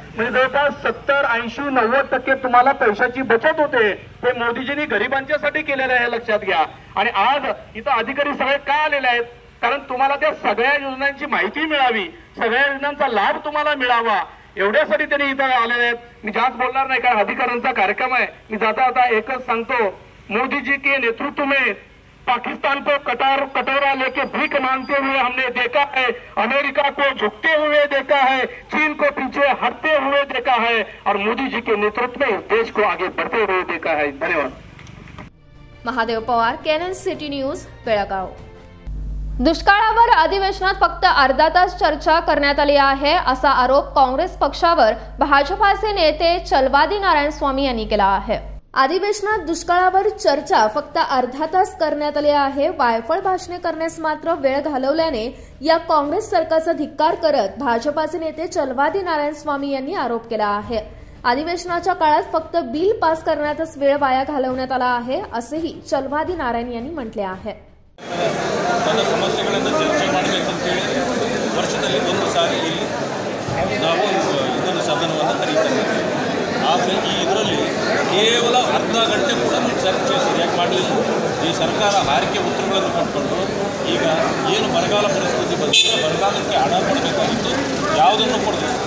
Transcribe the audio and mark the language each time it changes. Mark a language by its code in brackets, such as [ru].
[mr] म्हणजे जवळपास 70-80-90% तुम्हाला पैशाची बचत होते. हे मोदीजींनी गरिबांच्यासाठी केलेलं आहे, लक्षात घ्या. आणि आज इथं अधिकारी सगळे का आलेले आहेत? कारण तुम्हाला त्या सगळ्या योजनांची माहिती मिळावी, सगळ्या योजनांचा लाभ तुम्हाला मिळावा, एवढ्यासाठी त्यांनी इथं आलेले आहेत. मी जास्त बोलणार नाही, कारण अधिकाऱ्यांचा कार्यक्रम आहे. मी जाता जाता एकच सांगतो, [hi] मोदीजी के नेतृत्व में पाकिस्तान को कटोरा लेके भीख मांगते हुए हमने देखा है, अमेरिका को झुकते हुए देखा है, चीन को पीछे हटते हुए देखा है, और मोदी जी के नेतृत्व में इस देश को आगे बढ़ते हुए देखा है. [mr] धन्यवाद. Mahadev Pawar, KNN city news, Belgaum. दुष्काळावर अधिवेशनात फक्त अर्धा तास चर्चा करण्यात आली आहे, असा आरोप काँग्रेस पक्षावर भाजपाचे नेते चलवादी नारायण स्वामी यांनी केला आहे. अधिवेशनात दुष्काळावर चर्चा फक्त अर्धा तास करण्यात आली आहे. वायफळ भाषणे करण्यास मात्र वेळ घालवल्याने या काँग्रेस सरकारचा धिक्कार करत भाजपाचे नेते चलवादी नारायण स्वामी यांनी आरोप केला आहे. अधिवेशनाच्या काळात फक्त बिल पास करण्यातच वेळ वाया घालवण्यात आला आहे, असेही चलवादी नारायण यांनी म्हटले आहे. [kn] ತನ್ನ ಸಮಸ್ಯೆಗಳನ್ನು ಚರ್ಚೆ ಮಾಡಬೇಕಂತೇಳಿ ವರ್ಷದಲ್ಲಿ ಒಂದು ಸಾರಿ ಇಲ್ಲಿ ನಾವು ಇದನ್ನು ಸದನವನ್ನು ಕರೀತೇವೆ. ಆದರೆ ಈ ಇದರಲ್ಲಿ ಕೇವಲ ಅರ್ಧ ಗಂಟೆ ಕೂಡ ಚರ್ಚೆ ಸರಿಯಾಗಿ ಮಾಡಲಿಲ್ಲ. ಈ ಸರ್ಕಾರ ಹಾರಿಕೆ ಉತ್ತರಗಳನ್ನು ಕೊಟ್ಕೊಂಡು ಈಗ ಏನು ಬರಗಾಲ ಪರಿಸ್ಥಿತಿ ಬಂದಿದೆ, ಬರಗಾಲಕ್ಕೆ ಹಣ ಕೊಡಬೇಕಾಗಿತ್ತು, ಯಾವುದನ್ನು ಕೊಡಬೇಕು.